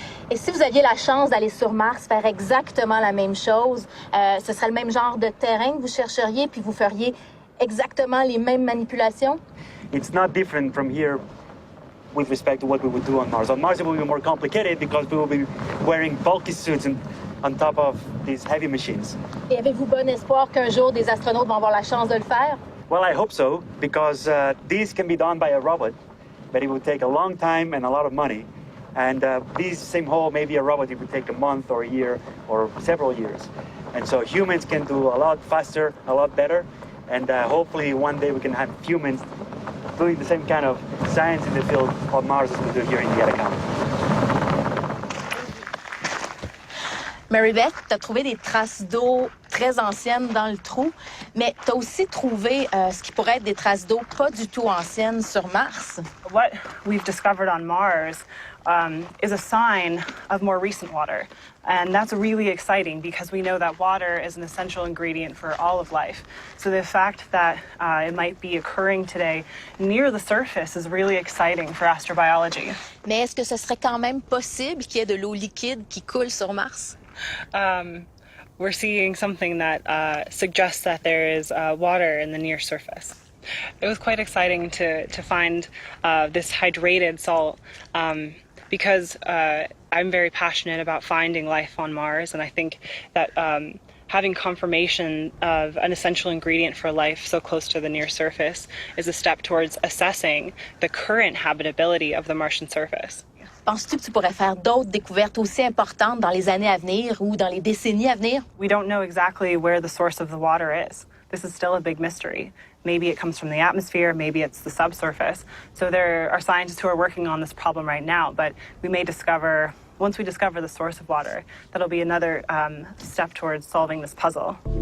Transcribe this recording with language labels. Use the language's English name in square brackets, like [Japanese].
[French] Et si vous aviez la chance d'aller sur Mars faire exactement la même chose, ce serait le même genre de terrain que vous chercheriez, puis vous feriez exactement les mêmes manipulations? [English] It's not different from here with respect to what we would do on Mars. On Mars, it will be more complicated because we will be wearing bulky suits on top of these heavy machines. Et avez-vous bon espoir qu'un jour des astronautes vont avoir la chance de le faire? Well, I hope so, because these can be done by a robot, but it would take a long time and a lot of money. And these same hole, maybe a robot, it would take a month or a year or several years. And so humans can do a lot faster, a lot better. And hopefully one day we can have humans doing the same kind of science in the field on Mars as we do here in the Atacama. [French] Marybeth, tu as trouvé des traces d'eau très anciennes dans le trou, mais tu as aussi trouvé ce qui pourrait être des traces d'eau pas du tout anciennes sur Mars. [English] What we've discovered on Mars is a sign of more recent water. And that's really exciting because we know that water is an essential ingredient for all of life. So the fact that it might be occurring today near the surface is really exciting for astrobiology. [French] Mais est-ce que ce serait quand même possible qu'il y ait de l'eau liquide qui coule sur Mars? [English] We're seeing something that suggests that there is water in the near surface. It was quite exciting to find this hydrated salt because I'm very passionate about finding life on Mars, and I think that having confirmation of an essential ingredient for life so close to the near surface is a step towards assessing the current habitability of the Martian surface. [French] Penses-tu que tu pourrais faire d'autres découvertes aussi importantes dans les années à venir ou dans les décennies à venir? [English] We don't know exactly where the source of the water is. This is still a big mystery. Maybe it comes from the atmosphere, maybe it's the subsurface. So there are scientists who are working on this problem right now, but we may discover, once we discover the source of water, that'll be another step towards solving this puzzle.